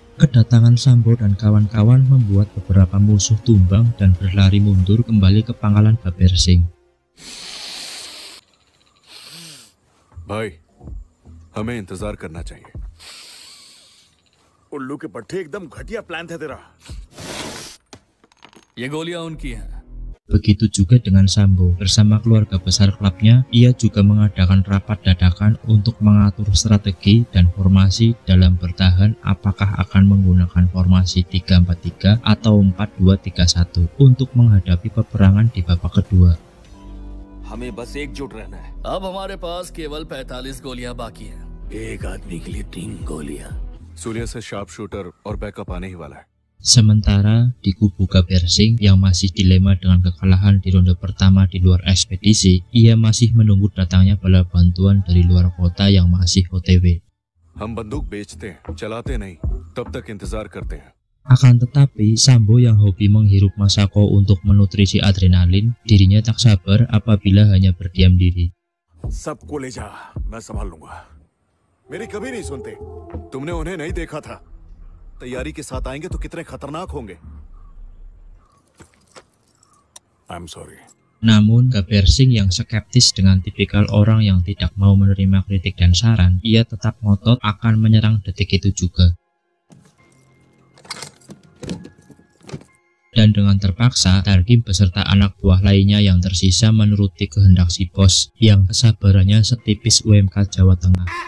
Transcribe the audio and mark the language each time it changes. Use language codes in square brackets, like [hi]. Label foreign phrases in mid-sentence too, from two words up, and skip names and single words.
[id] Kedatangan Sambo dan kawan-kawan membuat beberapa musuh tumbang dan berlari mundur kembali ke pangkalan Gabber Singh. [hi] भाई, हमें इंतजार करना चाहिए। उल्लू के पट्टे एकदम घटिया प्लान था तेरा। ये गोलियां उनकी हैं। [id] Begitu juga dengan Sambo. Bersama keluarga besar klubnya, ia juga mengadakan rapat dadakan untuk mengatur strategi dan formasi dalam bertahan, apakah akan menggunakan formasi 3-4-3 atau 4-2-3-1 untuk menghadapi peperangan di babak kedua. [hi] हमें बस एकजुट रहना है। अब हमारे पास केवल 45 गोलियां बाकी हैं। एक आदमी के लिए 3 गोलियां। सूर्या से [en] sharp shooter [hi] और बैकअप आने ही वाला है। [id] Sementara di kubu Gabber Singh yang masih dilema dengan kekalahan di ronde pertama di luar ekspedisi, ia masih menunggu datangnya bala bantuan dari luar kota yang masih OTW. [hi] हम बंदूक बेचते हैं, चलाते नहीं, तब तक इंतजार करते हैं। [id] Akan tetapi, Sambo yang hobi menghirup masako untuk menutrisi adrenalin, dirinya tak sabar apabila hanya berdiam diri. [hi] सबको ले जा, मैं संभाल लूंगा। मेरी कभी नहीं सुनते। तुमने उन्हें नहीं देखा था। तैयारी के साथ आएंगे तो कितने खतरनाक होंगे। [en] I'm sorry. [id] Namun, Gabber Singh yang skeptis dengan tipikal orang yang tidak mau menerima kritik dan saran, ia tetap ngotot akan menyerang detik itu juga. Dan dengan terpaksa, Tarkim beserta anak buah lainnya yang tersisa menuruti kehendak si bos yang kesabarannya setipis UMK Jawa Tengah.